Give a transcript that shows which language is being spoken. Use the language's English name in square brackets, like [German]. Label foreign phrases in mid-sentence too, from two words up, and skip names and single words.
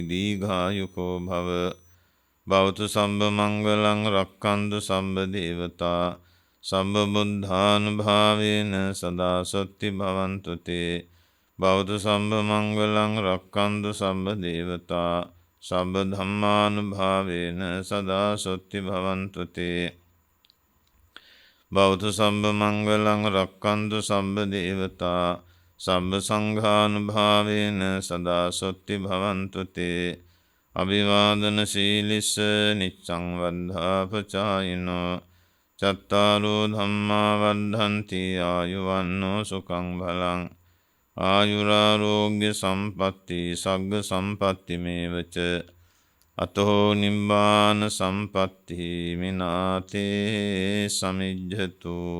[Pali] දීඝායුකෝ භව භවතු සම්බ මංගලං රක්ඛන්තු සම්බ දේවතා සම්බ බුද්ධානුභාවේන සදා සොත්ති භවන්තු තේ භවතු සම්බ මංගලං රක්ඛන්තු සම්බ දේවතා සම්බ ධම්මානුභාවේන සදා සොත්ති භවන්තු තේ භවතු සම්බ මංගලං රක්ඛන්තු සම්බ දේවතා සම්බ සංඝානුභාවේන සදා සොත්ති භවන්තු තේ අභිවාදන සීලිස්ස නිච්ඡං වද්ධාපචායිනෝ චත්තාරෝ ධම්මා වද්ධන්ති ආයුවන්නෝ සුඛං බලං ආයුරාරෝග්‍ය සම්පatti සග්ග සම්පatti මේවච අතෝ නිබ්බාන සම්පatti මිනාතේ සමිජ්ජතු.